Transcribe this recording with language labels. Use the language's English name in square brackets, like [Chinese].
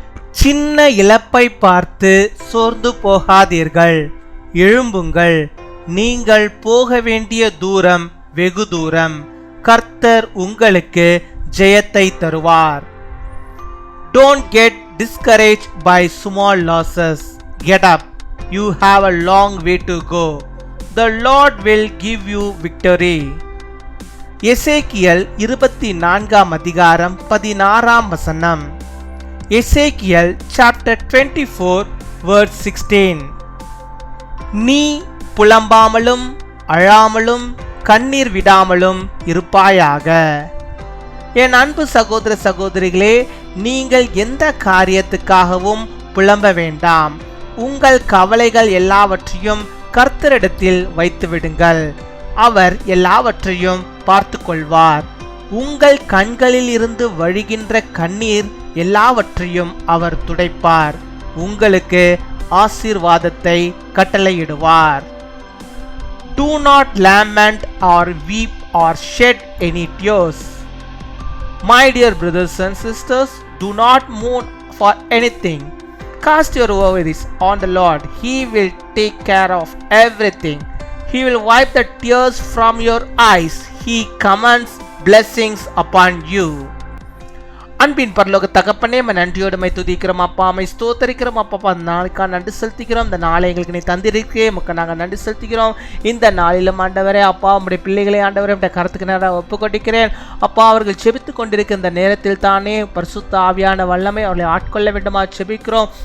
[Tamil] சின்ன இழப்பை பார்த்து சோர்ந்து போகாதீர்கள், எழும்புங்கள், நீங்கள் போக வேண்டிய தூரம் வெகு தூரம், கர்த்தர் உங்களுக்கு ஜெயத்தை தருவார். [English] Don't get discouraged by small losses. Get up. You have a long way to go. The Lord will give you victory. [Tamil] Ezekiel 24 அதிகாரம் 16 வசனம். [English] Ezekiel chapter 24 verse 16. [Tamil] நீ புலம்பாமலும் அழாமலும் கண்ணீர் விடாமலும் இருப்பாயாக. என் அன்பு சகோதர சகோதரிகளே, நீங்கள் எந்த காரியத்துக்காகவும் புலம்ப வேண்டாம். உங்கள் கவலைகள் எல்லாவற்றையும் கர்த்தரிடத்தில் வைத்துவிடுங்கள். அவர் எல்லாவற்றையும் பார்த்து கொள்வார். உங்கள் கண்களில் இருந்து வழிகின்ற கண்ணீர் எல்லாவற்றையும் அவர் துடைப்பார். உங்களுக்கு ஆசீர்வாதத்தை கட்டளையிடுவார். [English] Do not lament or weep or shed any tears. My dear brothers and sisters, do not mourn for anything. Cast your worries on the Lord. He will take care of everything. He will wipe the tears from your eyes. He commands blessings upon you. [Tamil] அன்பின் பரலோக தகப்பனே, நன்றியோடு துதிக்கிறோம் அப்பா, ஸ்தோத்தரிக்கிறோம் அப்பா. அந்த நாளுக்காக நன்றி செலுத்திக்கிறோம். இந்த நாளை எங்களுக்கு நீ தந்திருக்கே மக்கள் நாங்கள் நன்றி செலுத்திக்கிறோம். இந்த நாளிலும் ஆண்டவரே அப்பா, உங்களுடைய பிள்ளைகளை ஆண்டவரே உடைய கருத்துக்கு நேராக ஒப்பு கொண்டிருக்கிறேன் அப்பா. அவர்கள் செபித்து கொண்டிருக்க இந்த நேரத்தில் தானே பரிசுத்த ஆவியான வல்லமை அவர்களை ஆட்கொள்ள வேண்டுமா செபிக்கிறோம்.